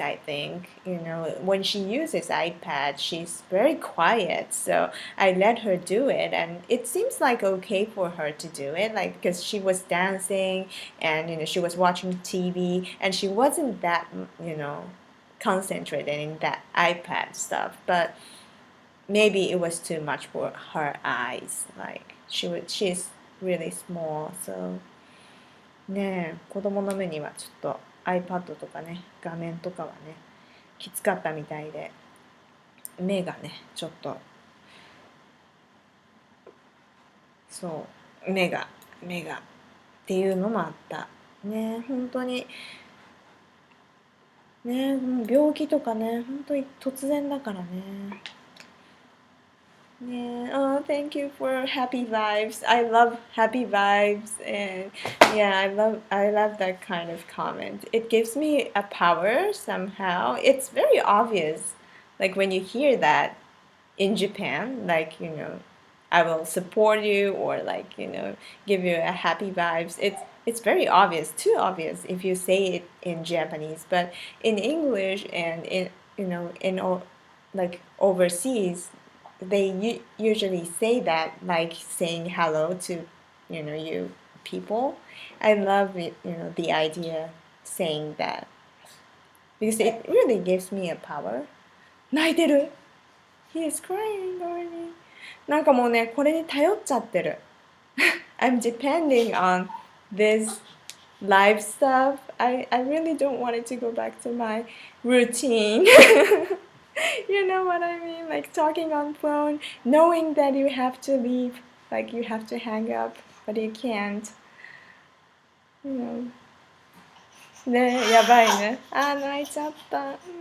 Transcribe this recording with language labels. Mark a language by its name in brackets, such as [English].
[English] I think when she uses iPad, she's very quiet, so I let her do it, and it seems like okay for her to do it, like because she was dancing and she was watching TV, and she wasn't that concentrated in that iPad stuff, but maybe it was too much for her eyes. Like she's really small, so [Japanese] ねえ、子供の目にはちょっと iPad とかね、画面とかはね、きつかったみたいで、目がね、ちょっと、そう、目がっていうのもあった。ねえ、本当に、ねえ、もう病気とかね、本当に突然だからね。 [English] Yeah. Oh, thank you for happy vibes. I love happy vibes, and yeah, I love that kind of comment. It gives me a power somehow. It's very obvious, like when you hear that in Japan, like I will support you or like give you a happy vibes. It's very obvious, too obvious if you say it in Japanese, but in English and in like overseas they usually say that like saying hello to you people. I love it, the idea saying that because it really gives me a power. [Japanese] 泣いてる [English] He is crying already. [Japanese] なんかもうねこれに頼っちゃってる [English] I'm depending on this live stuff. I really don't want it to go back to my routine. You know what I mean? Like talking on phone, knowing that you have to leave, like you have to hang up, but you can't. You know. [Japanese] ねえ、やばいね。泣いちゃった。